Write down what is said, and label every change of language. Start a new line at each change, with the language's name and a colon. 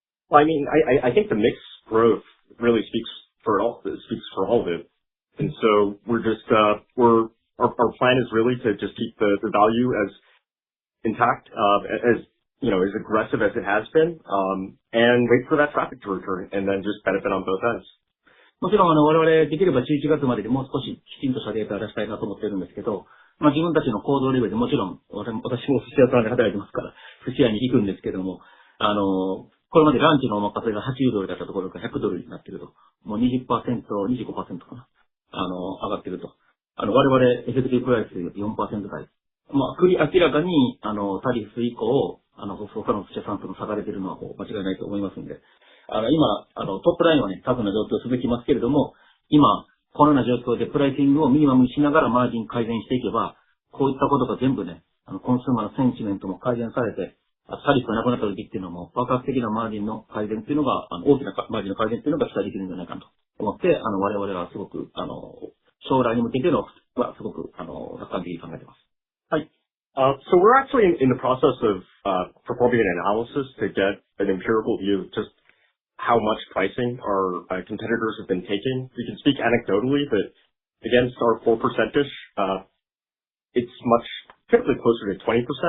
English: Well, I mean, I think the mix growth really speaks for all of it. And so we're just, our plan is really to just keep the value as intact, as aggressive as it has been, and wait for that traffic to return and then just benefit on both ends.
Japanese: もちろん我々できれば11月まででもう少しきちんとしたデータを出したいなと思ってるんですけど、自分たちの行動レベルでもちろん私も寿司屋さんで働いてますから寿司屋に行くんですけども、これまでランチのお任せが80ドルだったところが100ドルになっていると。もう 20%、25% かな。上がっていると。我々、エフェクティブプライス 4% 台。明らかに、タリフ以降、他の社さんとの差が出ているのは間違いないと思いますので、今、トップラインはね、タフな状況続きますけれども、今、このような状況でプライシングをミニマムにしながらマージン改善していけば、こういったことが全部ね、コンスーマーのセンチメントも改善されて、タリフがなくなった時っていうのも、爆発的なマージンの改善っていうのが、大きなマージンの改善っていうのが期待できるんじゃないかなと思って、我々はすごく、将来に向けての、すごく、楽観的に考えています。はい。
English: So we're actually in the process of performing an analysis to get an empirical view of just how much pricing our competitors have been taking. We can speak anecdotally, but against our 4%-ish, it's much typically closer to 20%.